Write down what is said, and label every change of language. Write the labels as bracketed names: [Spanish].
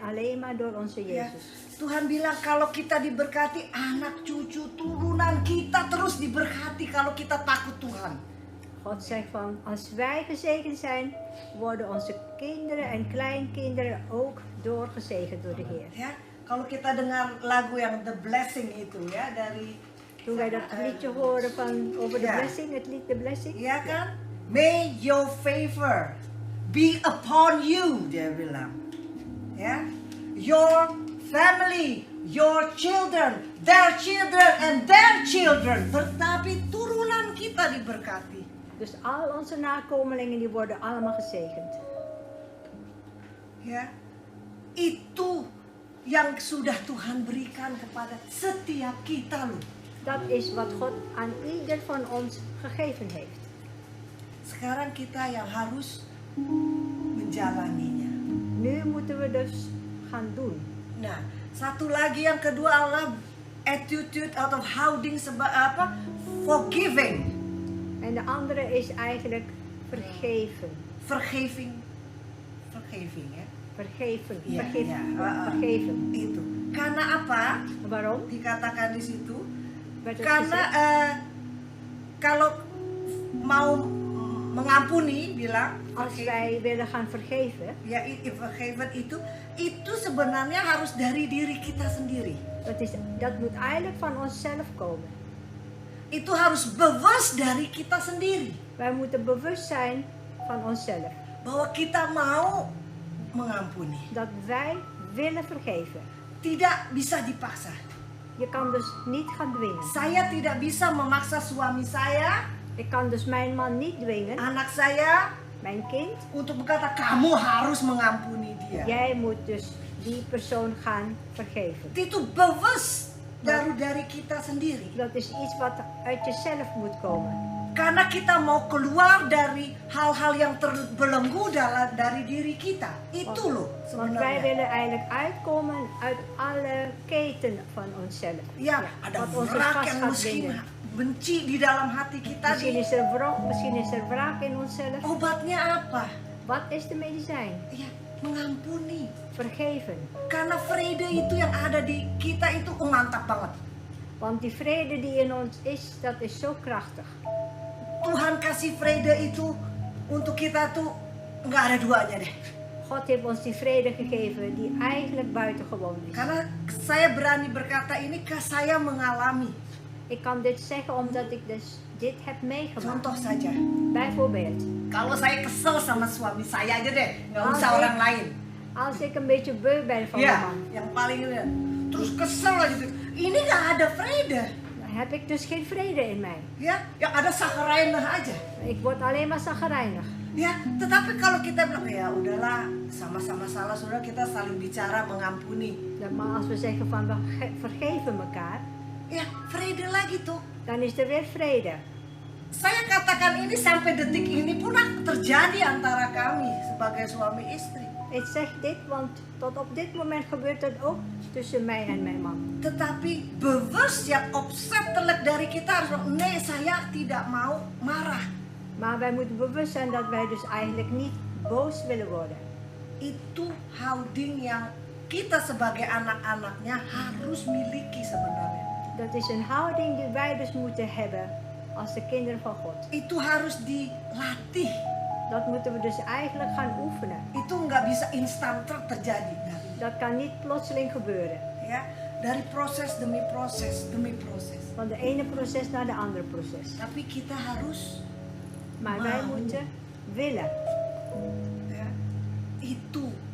[Dutch] Alleen maar door onze [Indonesian] Ya, [Dutch] Jezus. [Indonesian] Tuhan bilang kalau kita diberkati, anak cucu turunan kita terus diberkati kalau kita takut Tuhan. [Dutch] God zegt van, als wij gezegend zijn, worden onze kinderen en kleinkinderen ook doorgezegend door de Heer. [Indonesian] Ya, kalau kita dengar lagu yang The Blessing itu ya dari [Dutch] Toen wij dat liedje horen over de Ja. blessing, het lied The Blessing. [Indonesian] ya kan? [English] May your favor be upon you, [Indonesian] dia bilang. Ya. [English] Your family, your children, their children and their children. [Indonesian] Tetapi turunan kita diberkati. [Dutch] Dus al onze nakomelingen die worden allemaal gezegend. [Indonesian] Ya. Itu yang sudah Tuhan berikan kepada setiap kita loh. [Dutch] Dat is wat God aan ieder van ons gegeven heeft. [Indonesian] Sekarang kita yang harus menjalaninya. [Dutch] Nu moeten we dus gaan doen. [Indonesian] Nah, satu lagi yang kedua adalah attitude atau houding forgiving. [Dutch] En de andere is eigenlijk vergeven. Vergeving ya. Vergeven, [Indonesian] Iya, [Dutch] vergeven, [Indonesian] iya. [Dutch] vergeven. [Indonesian] Itu. Karena apa? [Dutch] Waarom? [Indonesian] Dikatakan di situ. [Dutch] Werd het [Indonesian] Karena [Dutch] gezegd? [Indonesian] kalau mau mengampuni, bilang [Dutch] Als wij willen gaan vergeven, [Indonesian] ya vergeven itu sebenarnya harus dari diri kita sendiri. [Dutch] dat moet eigenlijk van onszelf komen. [Indonesian] Itu harus bewust dari kita sendiri. [Dutch] Wij moeten bewust zijn van onszelf. [Indonesian] Bahwa kita mau mengampuni. [Dutch] Dat wij willen vergeven. [Indonesian] Tidak bisa dipaksa. [Dutch] Je kan dus niet gaan dwingen. [Indonesian] Saya tidak bisa memaksa suami saya, [Dutch] Ik kan dus mijn man niet dwingen, [Indonesian] anak saya, [Dutch] mijn kind. [Indonesian] untuk berkata kamu harus mengampuni dia. [Dutch] Jij moet dus die persoon gaan vergeven. [Indonesian] Itu bewust dari kita sendiri. [Dutch] Dat is iets wat uit jezelf moet komen. [Indonesian] Karena kita mau keluar dari hal-hal yang terbelenggu dari diri kita. Itu loh [Dutch] Want wij [Indonesian] sebenarnya. [Dutch] willen eigenlijk uitkomen uit alle keten van onszelf. [Indonesian] Ya, ada [Dutch] wat ons dus wrak vast [Indonesian] yang [Dutch] gaat [Indonesian] mungkin [Dutch] binden. [Indonesian] benci di dalam hati kita. [Dutch] Misschien is er wrok, misschien is er wraak in onszelf. [Indonesian] Obatnya apa? [Dutch] Wat is de medicijn? [Indonesian] Ya, mengampuni. [Dutch] Vergeven. [Indonesian] Karena vrede itu yang ada di kita itu mantap banget. [Dutch] Want die vrede die in ons is, dat is zo krachtig. [Indonesian] Tuhan kasih vrede itu untuk kita tuh nggak ada duanya deh. [Dutch] God heeft ons die vrede gegeven die eigenlijk buitengewoon is. [Indonesian] Karena saya berani berkata ini, saya mengalami. [Dutch] Ik kan dit zeggen omdat ik dus dit heb meegemaakt. [Indonesian] Contoh saja, [Dutch] Bijvoorbeeld, [Indonesian] kalau saya kesel sama suami saya aja deh, nggak usah Oke. orang lain. [Dutch] als ik een beetje beu ben van mijn [Indonesian] Ya, [Dutch] man, [Indonesian] yang paling terus kesel aja gitu. Ini nggak ada vrede, [Dutch] dan heb ik dus geen vrede in mij. [Indonesian] ya, yang ada chagrijnig aja. [Dutch] Ik word alleen maar chagrijnig. [Indonesian] Ya, tetapi kalau kita bilang ya udahlah, sama-sama salah, sudah kita saling bicara mengampuni. [Dutch] Maar als we zeggen van we vergeven elkaar, [Indonesian] Ya, vrede lagi tuh. [Dutch] dan is er weer vrede. [Indonesian] Saya katakan ini sampai detik ini pun terjadi antara kami sebagai suami istri. [Dutch] Ik zeg dit, want tot op dit moment gebeurt het ook tussen mij en mijn man. [Indonesian] Tetapi bewust yang opzettelijk dari kita harus bilang, [Dutch] nee [Indonesian] saya tidak mau marah. [Dutch] Maar wij moeten bewust zijn dat wij dus eigenlijk niet boos willen worden. [Indonesian] Itu houding yang kita sebagai anak-anaknya harus miliki sebenarnya. [Dutch] Dat is een houding die wij dus moeten hebben als de kinderen van God. [Indonesian] Itu harus dilatih. [Dutch] Dat moeten we dus eigenlijk gaan oefenen. [Indonesian] Itu nggak bisa instan terjadi. [Dutch] Dat kan niet plotseling gebeuren. [Indonesian] Ya, dari proses demi proses demi proses. [Dutch] Van de ene proces naar de andere proces. [Indonesian] Tapi kita harus [Dutch] Maar wij [Indonesian] Mau. [Dutch] moeten willen. [Indonesian] ya, itu.